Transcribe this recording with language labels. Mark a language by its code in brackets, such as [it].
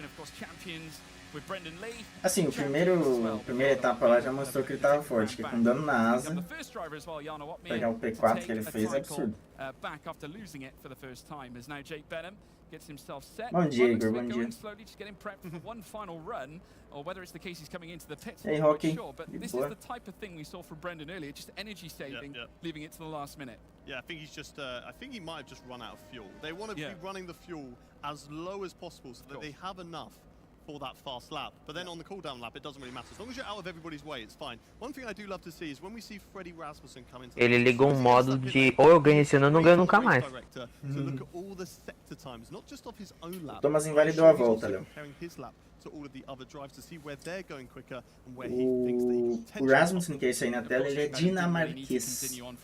[en] Of course, champions with Brendan Lee. [pt] Assim, a primeira etapa lá já mostrou que ele tava forte, que com dano na asa, pegar o P4 que ele fez é absurdo. [en] Back after losing it for the first time, as now Jake Benham gets himself set. [pt] Bom dia, Igor, bom dia. [en] Slowly just getting prepped for one final run, or whether it's the case he's coming into the pits. Hey, I'm not Hockey. sure, but this is the type of thing we saw from Brendan earlier, just energy saving, leaving it to the last minute. Yeah, I think he's just. I think he might have just run out of fuel. They want to be running the fuel as low as possible so that they have enough for that fast lap. But then on the cooldown lap, it doesn't really matter. As long as you're out of everybody's way, it's fine. One thing I do love to see is when we see Freddie Rasmussen come into. [pt] Ele ligou um modo de ou eu ganho esse ano ou não ganho nunca mais. [en] To look at all the sector times, not just of his own lap. [pt] Thomas invalidou a volta, Léo. [en] Comparing his lap to all of the other drives to see where they're going quicker and where he thinks that he [pt] O Rasmussen, que é esse aí na tela, ele é dinamarquês.